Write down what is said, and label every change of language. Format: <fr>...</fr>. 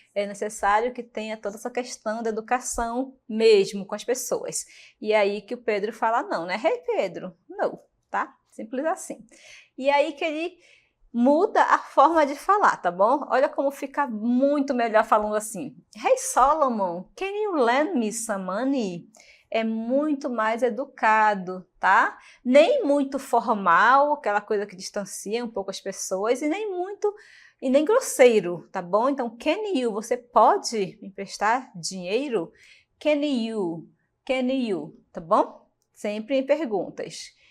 <pt>É necessário que tenha toda essa questão da educação mesmo com as pessoas. E aí que o Pedro fala não, né? Hey Pedro, não, tá? Simples assim. E aí que ele muda a forma de falar, tá bom? Olha como fica muito melhor falando assim.</pt> <en>Hey Solomon, can you lend me some money?</en> <pt>É muito mais educado, tá? Nem muito formal, aquela coisa que distancia um pouco as pessoas, e nem grosseiro, tá bom? Então,</pt> <en>can you,</en> <pt>você pode me emprestar dinheiro?</pt> <en>Can you,</en> <pt>tá bom? Sempre em perguntas.</pt>